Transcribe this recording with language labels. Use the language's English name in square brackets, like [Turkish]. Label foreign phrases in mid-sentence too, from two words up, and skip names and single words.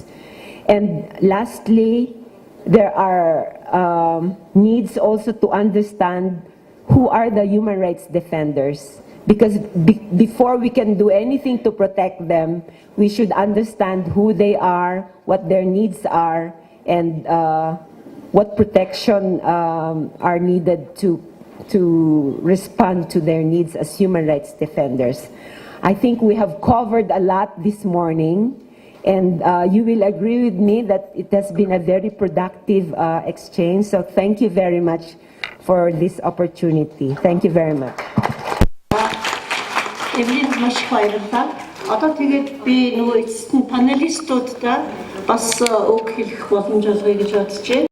[English] And lastly, there are needs also to understand who are the human rights defenders, because before we can do anything to protect them, we should understand who they are, what their needs are, and what protection are needed to respond to their needs as human rights defenders. I think we have covered a lot this morning, and you will agree with me that it has been a very productive exchange. So thank you very much for this opportunity. Thank you very much. [Mongolian] Эвлин маш их баярлалаа. Одоо тэгээд би нөгөө эцэст нь панелистуудаа бас үг хэлэх боломж олгоё гэж бодож байна.